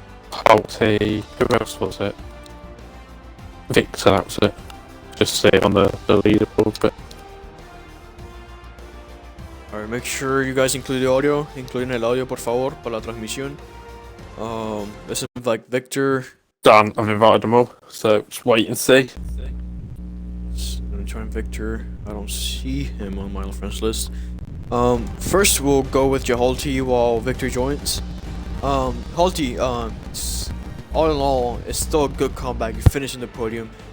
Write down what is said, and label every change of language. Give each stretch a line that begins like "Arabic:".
English: Holty, who else was it? Victor, that was it. Just see it on the leaderboard, but Alright, make sure you guys include the audio. Including
Spanish: el audio, por favor, para la transmisión.
English: Let's invite Victor. done. I've invited them all, so just wait and see. Let me try Victor. I don't see him on my friends list. First we'll go with Jahalti while Victor joins. Halti, all in all, it's still a good comeback. You finish in the podium.